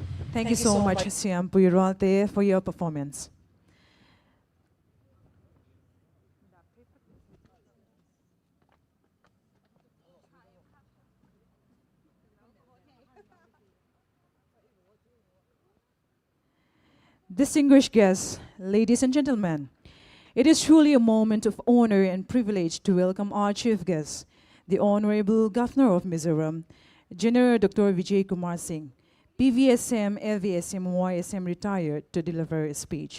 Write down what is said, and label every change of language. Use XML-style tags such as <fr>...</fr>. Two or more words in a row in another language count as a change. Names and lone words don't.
<en>Thank you so much, Siam Puyurate, for your performance. Distinguished guests, ladies and gentlemen, it is truly a moment of honor and privilege to welcome our chief guest, the Honorable Governor of Mizoram, General Dr. Vijay Kumar Singh, PVSM, LVSM, YSM retired, to deliver a speech.</en>